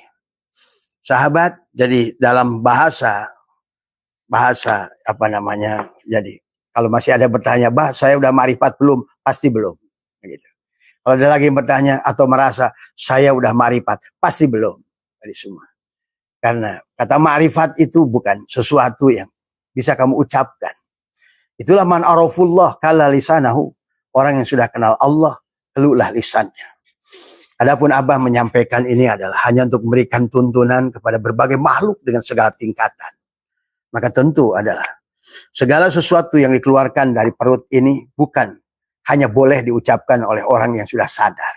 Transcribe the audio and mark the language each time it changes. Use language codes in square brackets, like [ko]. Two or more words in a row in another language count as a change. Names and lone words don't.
[id] Sahabat, jadi dalam bahasa jadi kalau masih ada bertanya, bah saya udah ma'rifat belum? Pasti belum. Gitu. Kalau ada lagi yang bertanya atau merasa saya udah ma'rifat, pasti belum. Dari semua. Karena kata ma'rifat itu bukan sesuatu yang bisa kamu ucapkan. [ar] Itulah man arafullah kala lisanahu. [id] Orang yang sudah kenal Allah, keluhlah lisannya. Adapun Abah menyampaikan ini adalah hanya untuk memberikan tuntunan kepada berbagai makhluk dengan segala tingkatan. Maka tentu adalah segala sesuatu yang dikeluarkan dari perut ini bukan hanya boleh diucapkan oleh orang yang sudah sadar.